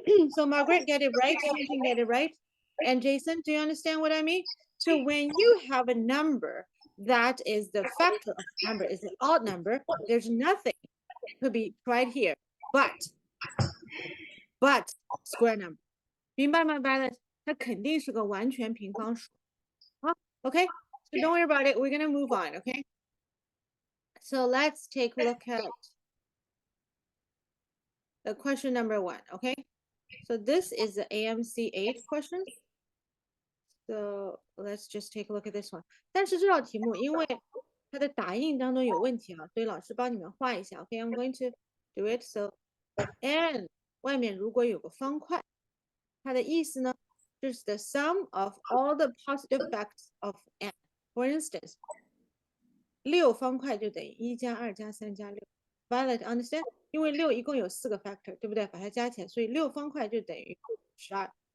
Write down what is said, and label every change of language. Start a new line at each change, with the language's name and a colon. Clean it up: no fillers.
English: So Margaret, get it right. You can get it right. And Jason, do you understand what I mean? So when you have a number that is the factor of the number is an odd number, there's nothing could be tried here, but square number.
Chinese: 明白吗 Violet? 它肯定是个完全平方数。
English: 好 Okay, so don't worry about it. We're gonna move on, okay? So let's take a look at the question number 1, okay? So this is the AMC 8 question. So let's just take a look at this one.
Chinese: 但是这道题目因为它的打印当中有问题啊，所以老师帮你们画一下。
English: Okay, I'm going to do it.
Chinese: So, n 外面如果有个方块，它的意思呢，就是
English: the sum of all the positive facts of n.
Chinese: For instance, 6方块就等于1加2加3加6。
English: Violet, understand?
Chinese: 因为6一共有4个 factor， 对不对？把它加起来，所以6方块就等于12。